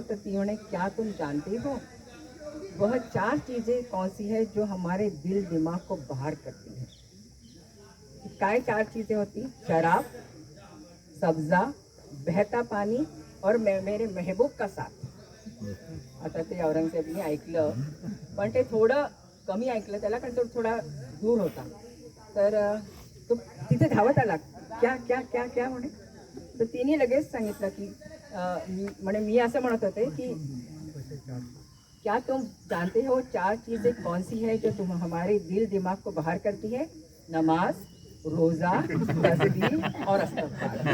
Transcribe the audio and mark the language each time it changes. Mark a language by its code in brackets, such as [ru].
[mr] तर ती म्हणे [hi] क्या तुम जानती हो वह 4 चीज़ें कौन सी है जो हमारे दिल दिमाग को बाहर करती हैं. काय 4 चीज़ें होती, शराब, सब्जा, बहता पानी और मेरे महबूब का साथ. [mr] आता ते औरंगजेबने ऐकलं, पण ते थोडं कमी ऐकलं त्याला, कारण तो थोडा दूर होता. तर तो तिथे धावत आला, [hi] क्या क्या क्या क्या [mr] म्हणे. तर तिने लगेच सांगितलं की मी असं म्हणत होते की [hi] क्या तुम जानते हो 4 चीजें कौन सी है जो तुम हमारे दिल दिमाग को बाहर करती है? नमाज, रोजा, तस्बीह और इस्तग़फ़ार.